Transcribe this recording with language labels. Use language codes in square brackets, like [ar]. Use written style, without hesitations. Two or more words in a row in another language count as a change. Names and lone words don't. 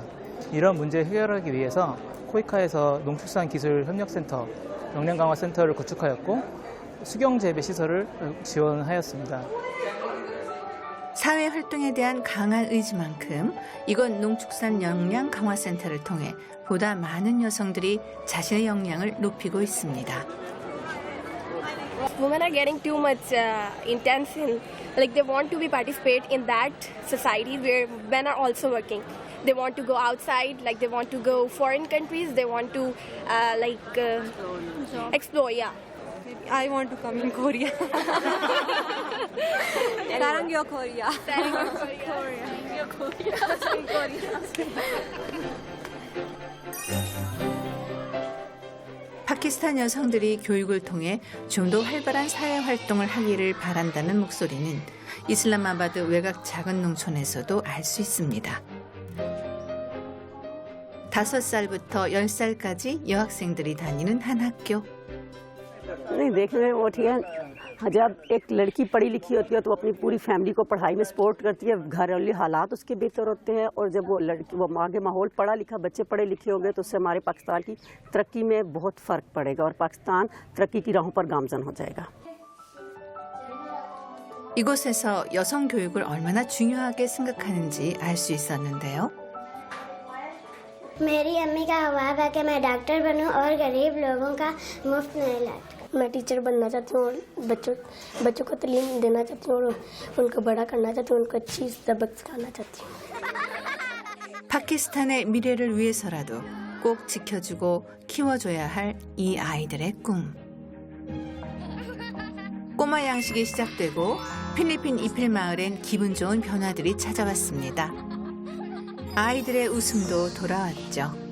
[ko] 이런 문제 해결하기 위해서 코이카에서 농축산기술협력센터, 역량강화센터를 구축하였고 수경재배 시설을 지원하였습니다. 사회 활동에 대한 강한 의지만큼 이곳 농축산 역량강화센터를 통해 보다 많은 여성들이 자신의 역량을 높이고 있습니다. [en] Women are getting too much intense in, like they want to be participate in that society where men are also working. They want to go outside, like they want to go foreign countries. They want to explore. Yeah. I want to come in Korea. 사랑겨 Korea. [ko] 사랑겨 Korea. 파키스탄 여성들이 교육을 통해 좀 더 활발한 사회 활동을 하기를 바란다는 목소리는 이슬람아바드 외곽 작은 농촌에서도 알 수 있습니다. 5살부터 10살까지 여학생들이 다니는 한 학교. [ur] نہیں دیکھنے میں وہ ٹھیک ہے. جب ایک لڑکی پڑھی لکھی ہوتی ہے تو اپنی پوری فیملی کو پڑھائی میں سپورٹ کرتی ہے، گھریلو حالات اس کے بہتر ہوتے ہیں، اور جب وہ لڑکی وہ آگے ماحول پڑھا لکھا بچے پڑھے لکھے ہوں گے تو اس سے ہمارے پاکستان کی ترقی میں بہت فرق پڑے گا اور پاکستان ترقی کی راہوں پر گامزن ہو جائے گا. [ko] 이곳에서 여성 교육을 얼마나 중요하게 생각하는지 알 수 있었는데요. [ur] میری امی کا خواب ہے کہ میں ڈاکٹر بنوں اور غریب لوگوں کا مفت میں علاج. میں ٹیچر بننا چاہتی ہوں، بچوں کو تعلیم دینا چاہتی ہوں، ان کو بڑا کرنا چاہتی ہوں، ان کو اچھی سبق سکھانا چاہتی ہوں. [ko] 파키스탄의 미래를 위해서라도 꼭 지켜주고 키워줘야 할 이 아이들의 꿈. 꼬마 양식이 시작되고 필리핀 이필 마을엔 기분 좋은 변화들이 찾아왔습니다. 아이들의 웃음도 돌아왔죠.